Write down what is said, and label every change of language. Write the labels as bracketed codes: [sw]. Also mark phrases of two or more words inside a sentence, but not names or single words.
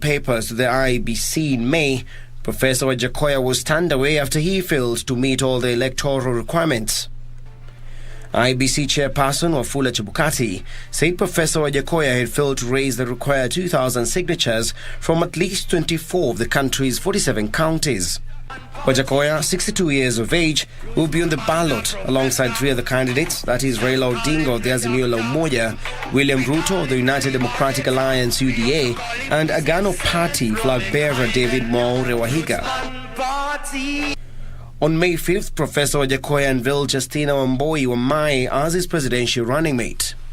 [en] papers to the IBC in May, Professor Wajakoya was turned away after he failed to meet all the electoral requirements. IBC chairperson Wafula Chebukati said Professor Wajakoya had failed to raise the required 2,000 signatures from at least 24 of the country's 47 counties. Wajakoya, 62 years of age, will be on the ballot alongside three other candidates, that is Raila Odinga of the Azimio la Umoja, William Ruto of the United Democratic Alliance UDA, and Agano Party flag bearer David Mwaure Wahiga. On May 5th, Professor Wajakoya unveiled Justina Wamboi Wamai as his presidential running mate.